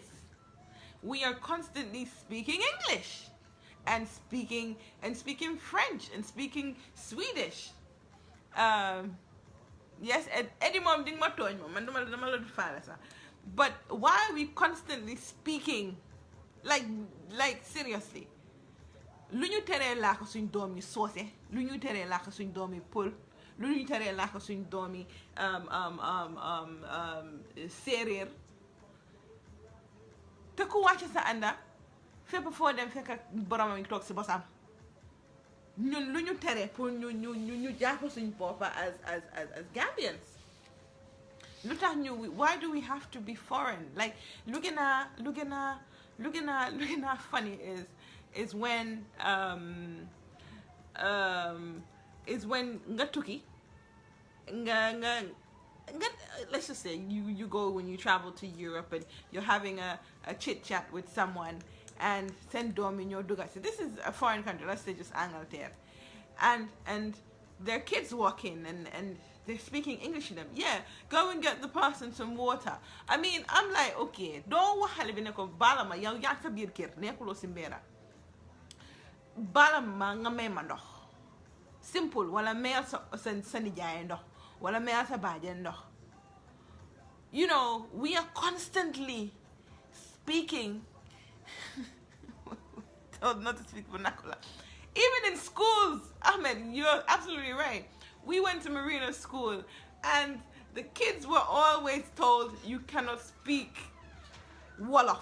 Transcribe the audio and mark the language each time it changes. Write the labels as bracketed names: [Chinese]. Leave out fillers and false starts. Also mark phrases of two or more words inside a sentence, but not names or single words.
[English] We are constantly speaking English and speaking French and speaking Swedish. Yes, Eddie Mom didn't but why are we constantly speaking? Like seriously. [Wolof] Luñu téré la ko suñ doomi sosé, luñu téré la ko suñ doomi pol, luñu téré la ko suñ doomi séréer. Te ku wacc sa anda fépp fo dem fekk boromam tok ci bosam. Ñun luñu téré pour ñu japp suñ boppa [English] as Gambians. Why do we have to be foreign? Like looking at funny is when [Wolof] nga tukki nga [English] let's just say you go when you travel to Europe and you're having a chit chat with someone and send doom in your duga. So this is a foreign country, let's say just Angleterre, and their kids walk in and they're speaking English to them. Yeah, go and get the person some water. I mean, I'm like, okay, don't [Wolof] waxale bi ne ko balama yow yaa sa biir kër nekkuloo si mbéera balama nga may ma ndox simple wala mayal sa nijaay ndox wala mayal sa baajen ndox. [English] You know, we are constantly speaking told not to speak vernacular. Even in schools, Ahmed, you're absolutely right. We went to Marina School and the kids were always told you cannot speak Wolof.